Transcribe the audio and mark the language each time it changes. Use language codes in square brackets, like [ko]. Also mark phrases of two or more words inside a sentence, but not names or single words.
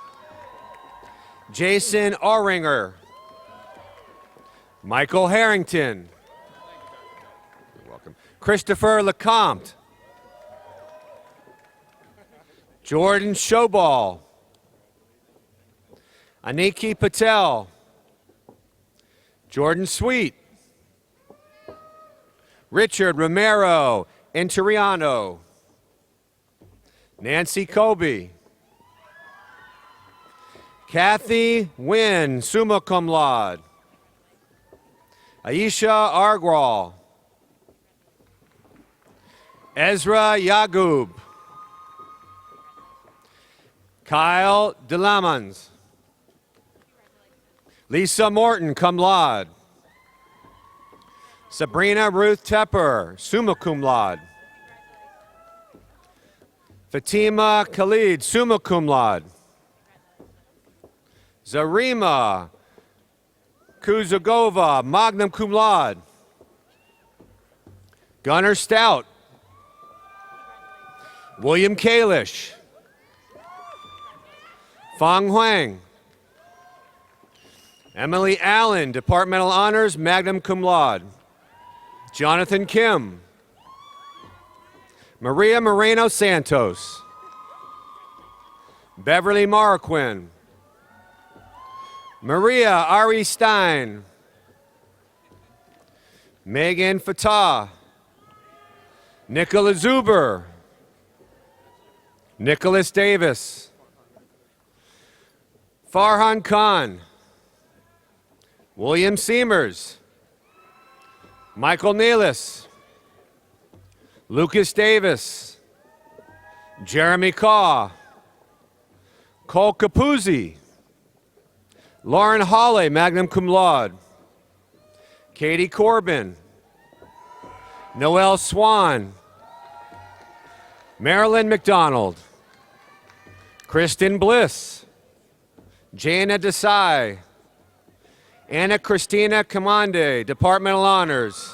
[en] Jason Oringer, Michael Harrington, you're welcome, Christopher Lecomte, Jordan Showball, Aniki Patel, Jordan Sweet, Richard Romero Interiano, Nancy Kobe, Kathy Wynn, [la] summa cum laude, [en] Aisha Argral, Ezra Yagub, Kyle Delamans, Lisa Morton, [la] cum laude, [en] Sabrina Ruth Tepper, [la] summa cum laude, [en] Fatima Khalid, [la] summa cum laude, [en] Zarima Kuzagova, [la] magna cum laude, [en] Gunnar Stout, William Kalish, Fong Huang. Emily Allen, Departmental Honors, [la] magna cum laude. [en] Jonathan Kim. Maria Moreno Santos. Beverly Marquin. Maria Ari Stein. Megan Fatah. Nicola Zuber. Nicholas Davis. Farhan Khan. William Seamers. Michael Nealis. Lucas Davis. Jeremy Caw. Cole Capuzzi. Lauren Hawley, [la] magna cum laude. [en] Katie Corbin. Noelle Swan. Marilyn McDonald. Kristen Bliss. Jana Desai. Anna Christina Commande, Departmental Honors.